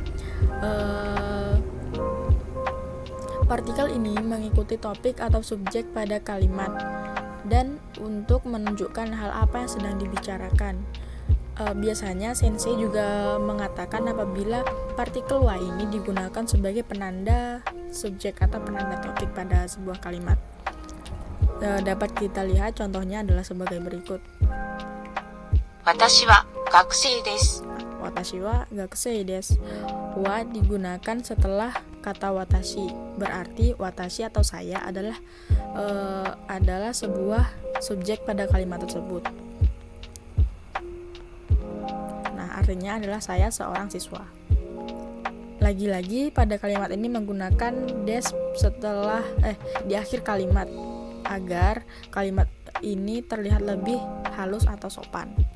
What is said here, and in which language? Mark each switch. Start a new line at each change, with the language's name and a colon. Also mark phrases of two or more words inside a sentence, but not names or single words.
Indonesian: Partikel ini mengikuti topik atau subjek pada kalimat dan untuk menunjukkan hal apa yang sedang dibicarakan. Biasanya sensei juga mengatakan apabila partikel wa ini digunakan sebagai penanda subjek atau penanda topik pada sebuah kalimat. Dapat kita lihat contohnya adalah sebagai berikut.
Japanese: 私は学生です. 私は学生です.
Indonesian: Wa digunakan setelah kata watashi. Berarti watashi atau saya adalah sebuah subjek pada kalimat tersebut. Nah, artinya adalah saya seorang siswa. Lagi-lagi pada kalimat ini menggunakan des setelah di akhir kalimat agar kalimat ini terlihat lebih halus atau sopan.